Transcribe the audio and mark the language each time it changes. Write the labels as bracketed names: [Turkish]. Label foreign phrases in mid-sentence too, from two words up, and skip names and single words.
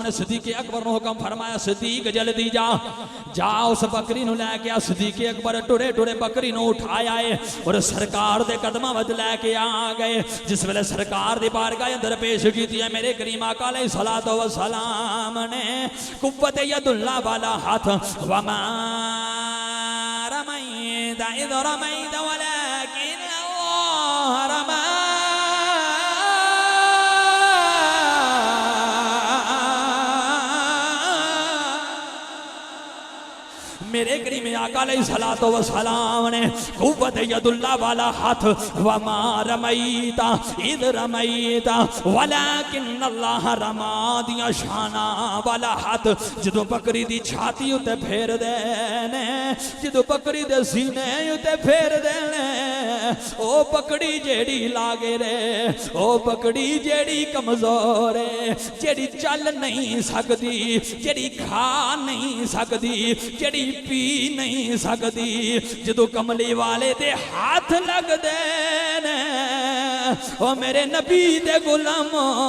[Punjabi] نے صدیق اکبر نوں حکم فرمایا صدیق جلدی جا اس بکری نوں لے کے آ صدیق اکبر ٹرے ٹرے بکری نوں چکیا ہے تے سرکار دے قدماں وچ لے کے آ گئے جس ویلے سرکار دی بارگاہ اندر پیش کیتی ہے میرے کریم آقا [Arabic] عليه الصلاة والسلام [Punjabi] نے قوت یداللہ والا ہتھ [Arabic] وما رميت إذ رميت ولكن الله رمى [Punjabi] میرے کریم آقا [Arabic] عليه الصلاة والسلام [Punjabi] نے قوت یداللہ والا ہتھ [Arabic] وما رميت إذ رميت ولكن الله رمى [Punjabi] دیاں شاناں والا ہتھ جدوں بکری دی چھاتی اتے پھیر دے نے جدوں بکری دے سینے اتے پھیر دے نے او بکری جیہڑی لاغر اے او بکری جیہڑی کمزور ہے جیہڑی چل نہیں سکدی جیہڑی کھا نہیں سکدی جیہڑی پی نہیں سکدی جدوں کملی والے دے ہتھ لگدے نے او میرے نبی دے غلامو